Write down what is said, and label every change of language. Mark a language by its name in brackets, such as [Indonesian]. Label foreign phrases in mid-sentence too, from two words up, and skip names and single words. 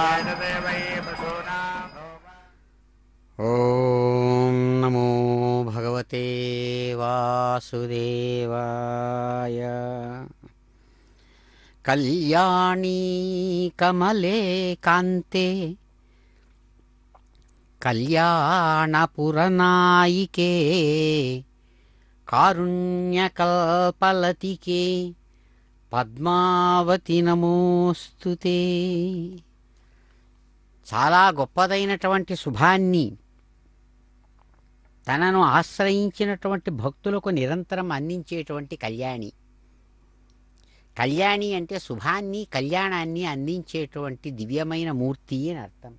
[Sanskrit] ॐ नमो भगवते वासुदेवाय कल्याणी कमले कान्ते कल्याणपुरनायिके कारुण्यकल्पलतिके పద్మావతి నమోస్తుతే. [Telugu] చాలా గొప్పదైనటువంటి శుభాన్ని తనను ఆశ్రయించినటువంటి భక్తులకు నిరంతరం అందించేటువంటి కళ్యాణి. కళ్యాణి అంటే శుభాన్ని కళ్యాణాన్ని అందించేటువంటి దివ్యమైన మూర్తి అని అర్థం.